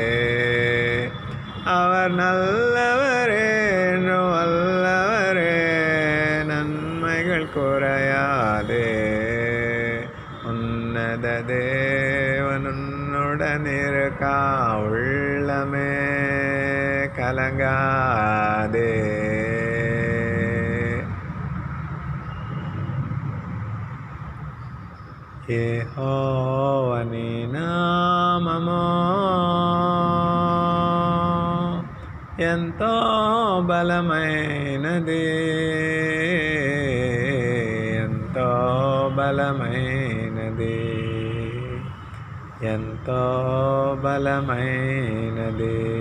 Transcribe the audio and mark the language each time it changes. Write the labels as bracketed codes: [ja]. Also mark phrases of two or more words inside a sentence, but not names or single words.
[ta] அவர் நல்லவரே என்றும் வல்லவரே, நன்மைகள் குறையாதே. உன்னத தேவன் உன்னுடன் இருக்க உள்ளமே கலங்காதே. [te] యెహోవాని నామము ఎంతో బలమైనది, ఎంతో బలమైనది, ఎంతో బలమైనది.